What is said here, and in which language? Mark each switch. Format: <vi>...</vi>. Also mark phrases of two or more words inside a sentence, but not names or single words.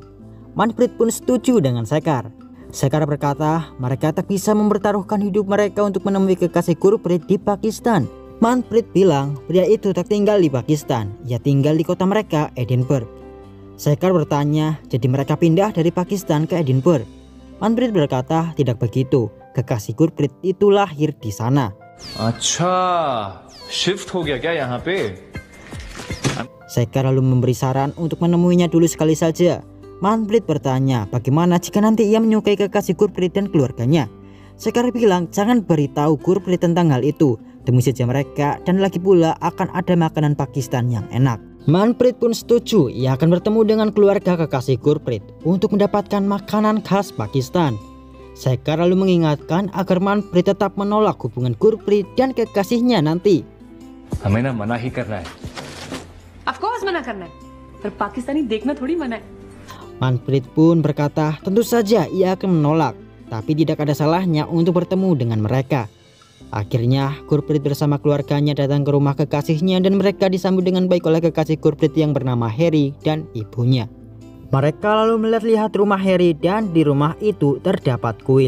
<id>Manfred pun setuju dengan Sekar. Sekar berkata mereka tak bisa mempertaruhkan hidup mereka untuk menemui kekasih Gurpreet di Pakistan. Manfred bilang pria itu tak tinggal di Pakistan, ia tinggal di kota mereka, Edinburgh. Sekar bertanya, jadi mereka pindah dari Pakistan ke Edinburgh? Manfred berkata tidak begitu, kekasih Gurpreet itu lahir di sana.</id> <hi>अच्छा, शिफ्ट हो गया क्या यहाँ पे?</hi> <id>Sekar lalu memberi saran untuk menemuinya dulu sekali saja. Manfred bertanya bagaimana jika nanti ia menyukai kekasih Gurpreet dan keluarganya. Sekar bilang jangan beritahu Gurpreet tentang hal itu, demi saja mereka dan lagi pula akan ada makanan Pakistan yang enak. Manfred pun setuju ia akan bertemu dengan keluarga kekasih Gurpreet untuk mendapatkan makanan khas Pakistan. Sekar lalu mengingatkan agar Manfred tetap menolak hubungan Gurpreet dan kekasihnya nanti.</id> <hi>हमें ना मना ही करना है.</hi> <en>Of course</en> <hi>मना करना है, पर पाकिस्तानी देखना थोड़ी मना है.</hi> <id>Manfred pun berkata tentu saja ia akan menolak, tapi tidak ada salahnya untuk bertemu dengan mereka. Akhirnya Gurpreet bersama keluarganya datang ke rumah kekasihnya dan mereka disambut dengan baik oleh kekasih Gurpreet yang bernama Harry dan ibunya. Mereka lalu melihat rumah Harry dan di rumah itu terdapat kuil.</id>